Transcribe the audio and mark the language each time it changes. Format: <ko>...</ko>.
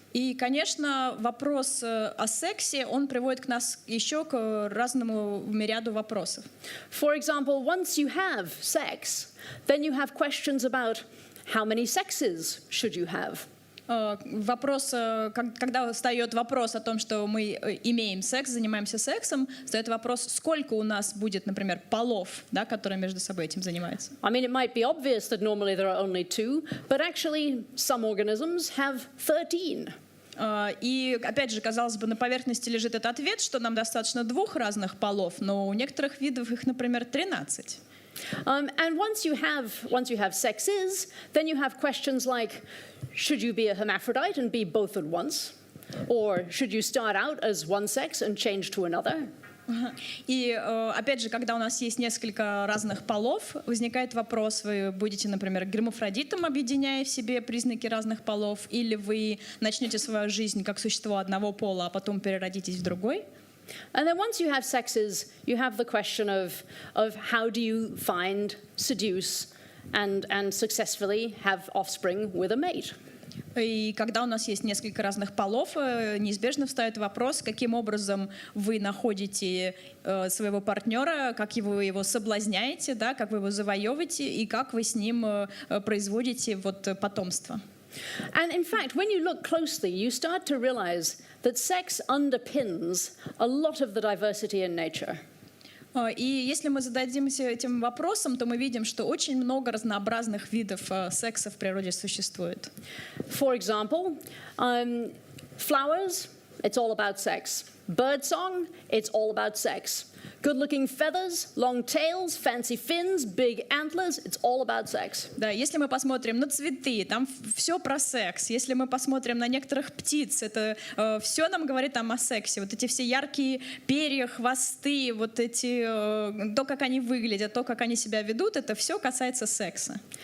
<ru>И, конечно, вопрос о сексе, он приводит нас еще к разному мириаду вопросов.</ru> <en>For example, once you have sex, then you have questions about how many sexes should you have?</en> <ru>Вопрос, когда встает вопрос о том, что мы имеем секс, занимаемся сексом, встает вопрос, сколько у нас будет, например, полов, да, которые между собой этим занимаются.</ru> <en>I mean, it might be obvious that normally there are only 2, but actually some organisms have 13.</en> <ru>И, опять же, казалось бы, на поверхности лежит этот ответ, что нам достаточно 2 разных полов, но у некоторых видов их, например, 13.</ru> <en>And once you have sexes, then you have questions like, should you be a hermaphrodite and be both at once? Or should you start out as one sex and change to another?</en> <ru>И, опять же, когда у нас есть несколько разных полов, возникает вопрос, вы будете, например, гермафродитом, объединяя в себе признаки разных полов, или вы начнете свою жизнь как существо одного пола, а потом переродитесь в другой.</ru> <en>And then once you have sexes, you have the question of how do you find, seduce, and successfully have offspring with a mate.</en> <ru>И когда у нас есть несколько разных полов, неизбежно встает вопрос, каким образом вы находите своего партнера, как вы его соблазняете, да, как вы его завоевываете и как вы с ним производите вот потомство.</ru> <en>And in fact, when you look closely, you start to realize that sex underpins a lot of the diversity in nature.</en> <ru>И если мы зададимся этим вопросом, то мы видим, что очень много разнообразных видов секса в природе существует.</ru> <en>For example, flowers, it's all about sex. Birdsong, it's all about sex. Good-looking feathers, long tails, fancy fins, big antlers, it's all about sex.</en> <ru>Да, если мы посмотрим на цветы, там все про секс. Если мы посмотрим на некоторых птиц, это все нам говорит там о сексе. Вот эти все яркие перья, хвосты, вот эти, то, как они выглядят, то, как они себя ведут, это все касается секса.</ru>